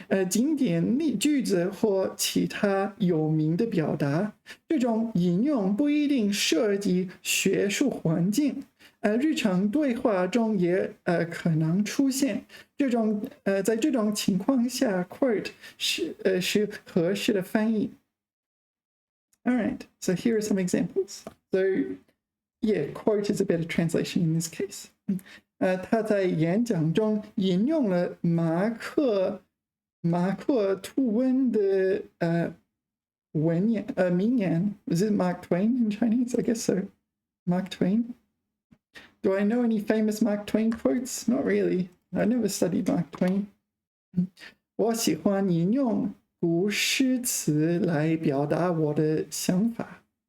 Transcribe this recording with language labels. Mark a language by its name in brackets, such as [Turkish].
[Chinese] 经典句子或其他有名的表达，这种引用不一定涉及学术环境，日常对话中也可能出现。在这种情况下 ，quote 是合适的翻译。 [English] All right, so here are some examples. So, yeah, quote is a better translation in this case. [Chinese] 他在演讲中引用了马克吐温的名言。 [English] Is it Mark Twain in Chinese? I guess so. Mark Twain. Do I know any famous Mark Twain quotes? Not really. I never studied Mark Twain. [Chinese] 我喜欢引用古诗词来表达我的想法。